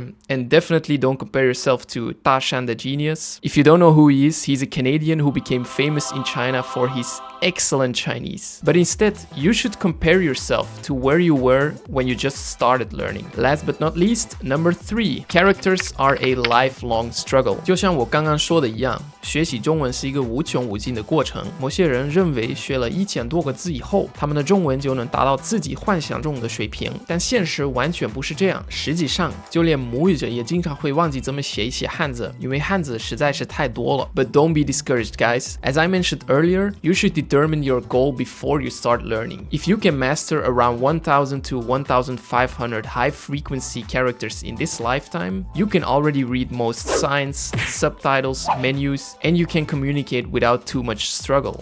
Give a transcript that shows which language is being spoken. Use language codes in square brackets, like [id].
[en] And definitely don't compare yourself to Ta Shan the genius. If you don't know who he is, he's a Canadian who became famous in China for his excellent Chinese. But instead, you should compare yourself to where you were when you just started learning. Last but not least, number 3, characters are a lifelong struggle. [zh] 就像我刚刚说的一样，学习中文是一个无穷无尽的过程。某些人认为学了1000多个字以后，他们的中文就能达到自己幻想中的水平，但现实完全不是这样。实际上，就连母语者也经常会忘记怎么写一些汉字，因为汉字实在是太多了。 [en] But don't be discouraged, guys. As I mentioned earlier, you should determine your goal before you start learning. If you can master around 1,000 to 1,500 500 high-frequency characters in this lifetime, you can already read most signs, subtitles, menus, and you can communicate without too much struggle.